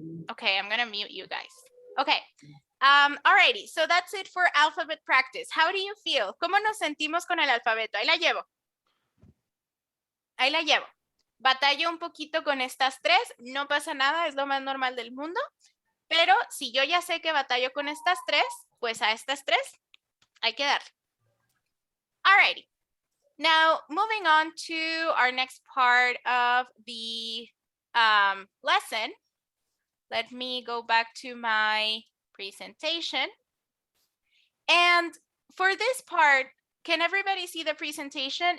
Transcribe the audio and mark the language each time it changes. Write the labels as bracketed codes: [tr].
[en] Okay, I'm gonna mute you guys. Okay. Alrighty, so that's it for alphabet practice. How do you feel? [es] ¿Cómo nos sentimos con el alfabeto? Ahí la llevo. Ahí la llevo. Batallo un poquito con estas tres, no pasa nada, es lo más normal del mundo. Pero si yo ya sé que batallo con estas tres, pues a estas tres hay que darle. [en] Alrighty. Now, moving on to our next part of the lesson. Let me go back to my presentation. And for this part, can everybody see the presentation?